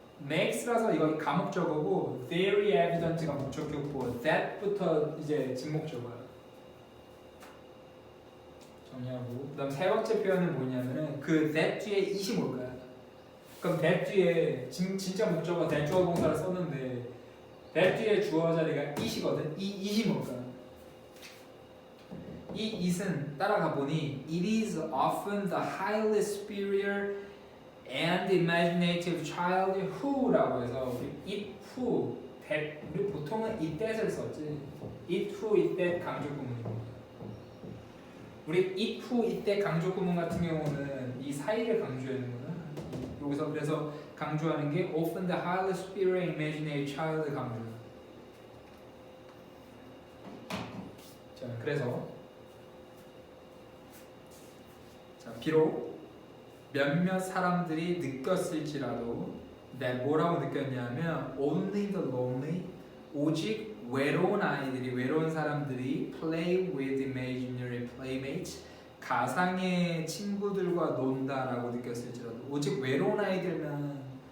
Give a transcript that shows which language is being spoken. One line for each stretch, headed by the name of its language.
Korean: makes라서 이거 가목적어고 very evident가 목적격보, that부터 이제 진목적어야. 정리하고 그다음 세 번째 표현은 뭐냐면은 그 that 뒤에 it이 뭘까요? 그럼 that 뒤에 진짜 목적어 that 주어 동사를 썼는데 that 뒤에 주어 자리가 it이거든. 이 it이 뭘까요? 이 it은 따라가 보니
English: it is often the highly superior and imaginative child who
Korean: 라고 해서 it who that 우리 보통은 it that을 썼지. it who it that 강조 구문입니다. 우리 it who it that 강조 구문 같은 경우는 이 사이를 강조하는구나. 여기서 그래서 강조하는 게
English: often the highly superior and imaginative child
Korean: 강조. 자 그래서 자 비록 몇몇 사람들이 느꼈을지라도 뭐라고 느꼈냐면
English: only the lonely
Korean: 오직 외로운 아이들이 외로운 사람들이
English: play with imaginary playmates
Korean: 가상의 친구들과 논다라고 느꼈을지라도 오직 외로운 아이들만